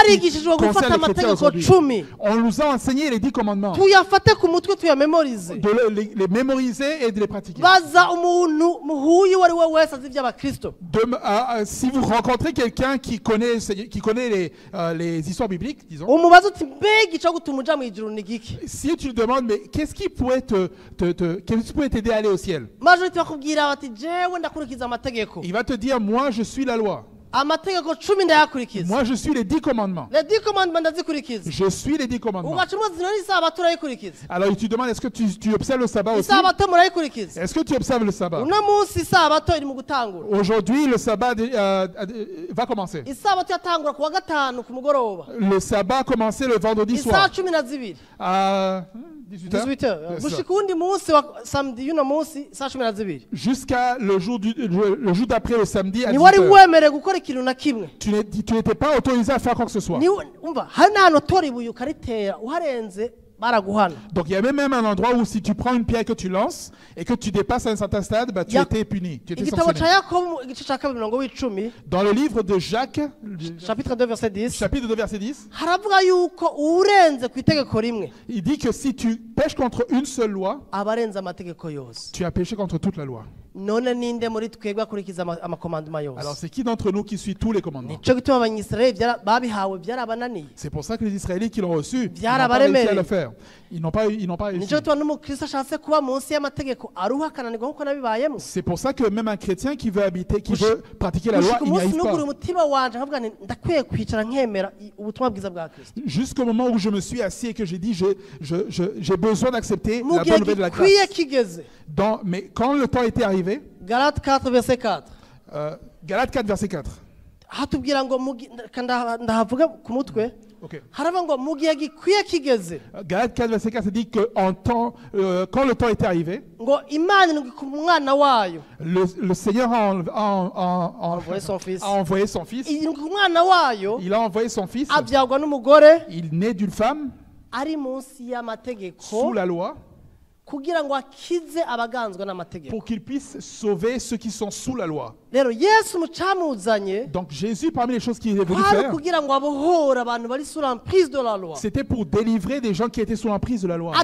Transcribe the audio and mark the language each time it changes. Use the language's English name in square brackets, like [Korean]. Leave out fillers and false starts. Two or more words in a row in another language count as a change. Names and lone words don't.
[Rundi] twarigishijwe gufata [French] concerne les chrétiens [Rundi] amategeko [French] aujourd'hui. 10 On nous a enseigné les 10 commandements, [Rundi] tuyafate ku mutwe tuyamemorize [French] de les mémoriser et de les pratiquer. [Rundi] baza umuntu muhuye uwo ari we wese azi iby'abakristo [French] Si vous rencontrez quelqu'un qui connaît les histoires bibliques, disons, [Rundi] umubaza uti mbega icyo gutuma uja mu ijuru ni giki [French] si tu lui demandes, mais qu'est-ce qui pourrait t'aider à aller au ciel? [Rundi] majorite bakubwira bati jewe ndakurikiza amategeko [French] Il va te dire, moi je suis la loi, [Rundi] amategeko 10 ndayakurikiza [French] moi je suis les 10 commandements, les 10 commandements ndazikurikiza je suis les 10 commandements. [Rundi] ugaca umuzi none isabato urayikurikiza [French] Alors tu demandes, est-ce que tu observes le sabbat aussi? [Rundi] isabato murayikurikiza [French] Est-ce que tu observes le sabbat? [Rundi] uno munsi isabato iri mu gutangura [French] Aujourd'hui, le sabbat va commencer. [Rundi] isabato yatangura ku wa gatanu ku mugoroba [French] Le sabbat a commencé le vendredi [Rundi] isaha [French] soir [Rundi] 12 [French] à 18h. [Rundi] 18h gushika uwundi munsi wa samedi y'uno munsi isaha 12 [French] Jusqu'à le jour d'après, le samedi à [Rundi] ntiwari [French] 18h. [Rundi] wemerewe gukora ikintu na kimwe [French] Tu n'étais pas autorisé à faire quoi que ce soit. [Rundi] umva hari n'ahantu tora ibuye ukaritera uharenze baraguhana [French] Donc il y a même un endroit où si tu prends une pierre que tu lances et que tu dépasses un certain stade, bah, tu étais puni, tu étais [Rundi] igitabo ca [French] sanctionné. [Rundi] yakobo igice ca kabiri mirongo w'icumi [French] Dans le livre de Jacques, chapitre 2 verset 10 chapitre 2, verset 10, [Rundi] haravuga yuko uwurenze ku itegeko rimwe [French] il dit que si tu pêches contre une seule loi, [Rundi] aba arenze amategeko yose [French] tu as péché contre toute la loi. [Rundi] none ninde muri twebwe akurikiza amakomandoma [French] Alors [Rundi] yose [French] c'est qui d'entre nous qui suit tous les commandements? [Rundi] nico gituma abanyisirayeli babihawe byarabananiye [French] C'est pour ça que les Israélites qui l'ont reçu, ils n'ont Bien pas réussi à [Rundi] abaremere. [French] le faire. Ils n'ont pas réussi. [Rundi] nico gituma n'umukristo ashatse kuba munsi y'amategeko aruha akananirwa nk'uko nabibayemo [French] C'est pour ça que même un chrétien qui veut pratiquer la loi, [Rundi] gushika [French] il n'y [Rundi] umunsi [French] arrive [Rundi] nugura [French] pas. [Rundi] umutima wanje nkavuga nti ndakwiye kwicara nkemera ubutumwa bwiza bwa kristo [French] Jusqu'au moment où je me suis assis et que j'ai dit, j'ai besoin d'accepter [Rundi] mu [French] la [Rundi] gihe [French] bonne nouvelle de la [Rundi] gikwiye [French] grâce. [Rundi] kigeze [French] Mais quand le temps était arrivé, [Rundi] galate 4 verset 4 [French] Galates 4, verset 4. [Rundi] hatubwira ngo ndahavuga ku mutwe [English] Ok. [Rundi] haravuga ngo mu gihe gikwiye kigeze [French] Galates 4, verset 4, ça dit que quand le temps était arrivé, [Rundi] ngo imana irungika ku mwana wayo [French] le Seigneur envoyé son fils. a envoyé son fils. [Rundi] irungika umwana wayo [French] Il a envoyé son fils. [Rundi] abyagwa n'umugore [French] Il naît d'une femme [Rundi] ari munsi y'amategeko [French] sous la loi [Rundi] kugira ngo akize abaganzwa n'amategeko [French] pour qu'il puisse sauver ceux qui sont sous la loi. [Rundi] rero yesu mu camuzanye [French] Donc Jésus, parmi les choses qu'il est venu [Rundi] kwari [French] faire, [Rundi] kugira ngo abohore abantu bari [French] sous l'emprise de la loi c'était pour délivrer des gens qui étaient sous l'emprise de la loi.